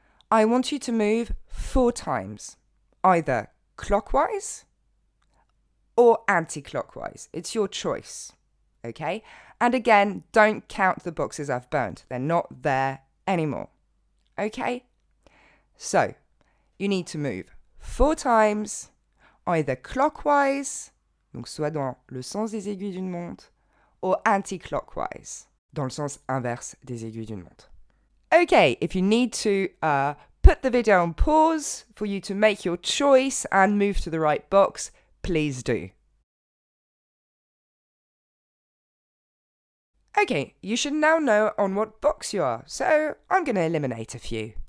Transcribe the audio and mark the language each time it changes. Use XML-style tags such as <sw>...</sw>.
<en>I want you to move 4 times, either clockwise or anti-clockwise. It's your choice. Okay? And again, don't count the boxes I've burnt. They're not there anymore. Okay? So, you need to move 4 times, either clockwise,</en> <fr>donc soit dans le sens des aiguilles d'une montre,</fr> <en>or anti-clockwise,</en> <fr>dans le sens inverse des aiguilles d'une montre.</fr> <en>Okay, if you need to put the video on pause for you to make your choice and move to the right box, please do. Okay, you should now know on what box you are, so I'm going to eliminate a few.</en>